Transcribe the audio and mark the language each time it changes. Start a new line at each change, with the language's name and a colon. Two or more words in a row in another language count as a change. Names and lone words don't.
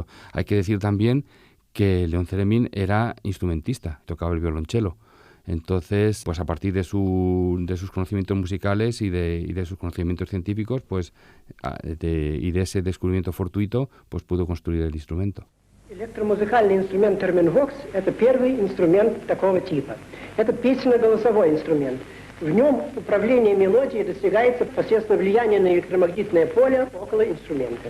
Spanish: Hay que decir también que León Theremin era instrumentista, tocaba el violonchelo. Entonces, a partir de sus conocimientos musicales y de sus conocimientos científicos, y de ese descubrimiento fortuito, pudo construir el instrumento.
Russian: Электромузыкальный инструмент Терменвокс – это первый инструмент такого типа. Это песенно-голосовой инструмент. В нем управление мелодией достигается посредством влияния на электромагнитное поле около инструмента.